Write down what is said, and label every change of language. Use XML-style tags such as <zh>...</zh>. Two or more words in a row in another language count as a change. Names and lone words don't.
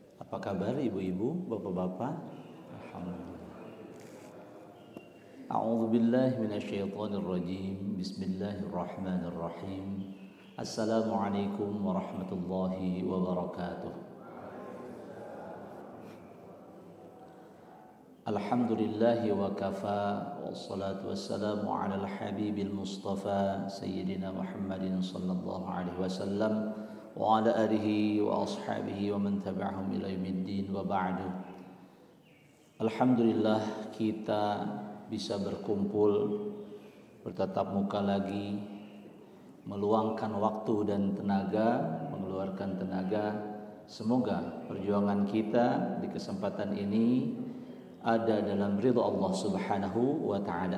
<id>Apa kabar ibu-ibu, bapak-bapak? Alhamdulillah.</id> <ar>أعوذ بالله من الشيطان الرجيم. بسم الله الرحمن الرحيم. السلام عليكم ورحمة الله وبركاته. الحمد لله وكفى والصلاة والسلام على الحبيب المصطفى سيدنا محمد صلى الله عليه وسلم وعلى آله وأصحابه ومن تبعهم إلى يوم الدين وبعد.</ar> <id>Alhamdulillah kita bisa berkumpul, bertatap muka lagi, meluangkan waktu dan tenaga, mengeluarkan tenaga. Semoga perjuangan kita di kesempatan ini ada dalam ridha</id> <ar>الله سبحانه وتعالى.</ar>